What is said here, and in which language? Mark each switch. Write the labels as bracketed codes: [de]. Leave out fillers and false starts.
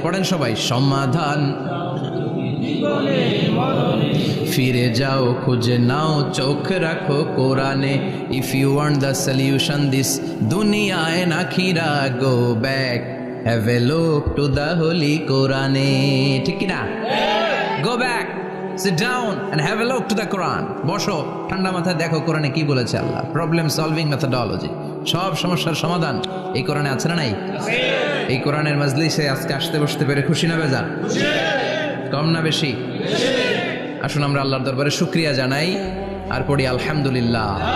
[bn] পড়েন সবাই, সমাধান ফিরে যাও খুঁজে নাও, চোখ রাখো কোরআনে। [en] If you want the solution this দুনিয়া and আখিরা, go back, have a look to the holy কোরআনে। [bn] ঠিক কিনা? [en] Go back, sit down and have a look to the Quran. [bn] বসো, ঠান্ডা মাথায় দেখো কোরআনে কি বলেছে আল্লাহ। প্রবলেম সলভিং মেথডোলজি, সব সমস্যার সমাধান এই কোরআনে আছে না নাই? এই কোরআনের মাজলিসে আজকে আসতে বসতে পেরে খুশি না বেজার? কম না বেশি? আসুন আমরা আল্লাহর দরবারে শুকরিয়া জানাই আর পড়ি আলহামদুলিল্লাহ।